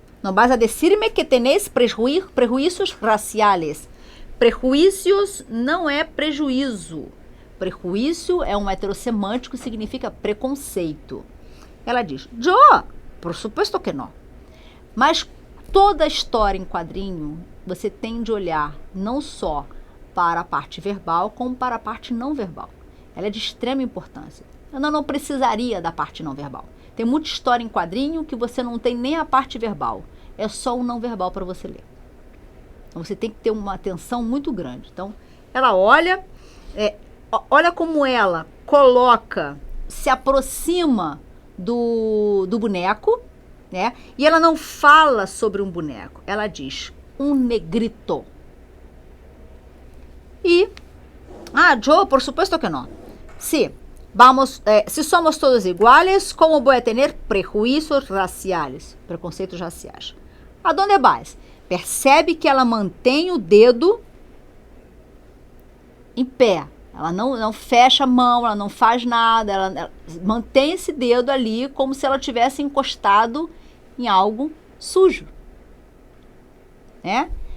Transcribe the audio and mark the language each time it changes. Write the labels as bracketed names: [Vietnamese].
[Spanish] No vas a decirme que tenéis prejuízos raciales. [Portuguese] Prejuízos não é prejuízo. Prejuízo é um heterossemântico, significa preconceito. Ela diz, [Spanish] yo, por supuesto que [Portuguese] não. Mas toda história em quadrinho, você tem de olhar não só para a parte verbal, como para a parte não verbal. Ela é de extrema importância. Eu não precisaria da parte não verbal. Tem muita história em quadrinho que você não tem nem a parte verbal. É só o não verbal para você ler. Então você tem que ter uma atenção muito grande. Então, ela olha... olha como ela coloca, se aproxima do boneco, né? E ela não fala sobre um boneco. Ela diz, um negrito. [Spanish] E, yo, por supuesto que [Portuguese] não. [Spanish] Si somos todos iguales, como voy a tener prejuízos raciales? [Portuguese] Preconceitos raciais. Aonde vais? Percebe que ela mantém o dedo em pé. Ela não fecha a mão, ela não faz nada, ela mantém esse dedo ali como se ela tivesse encostado em algo sujo. Né?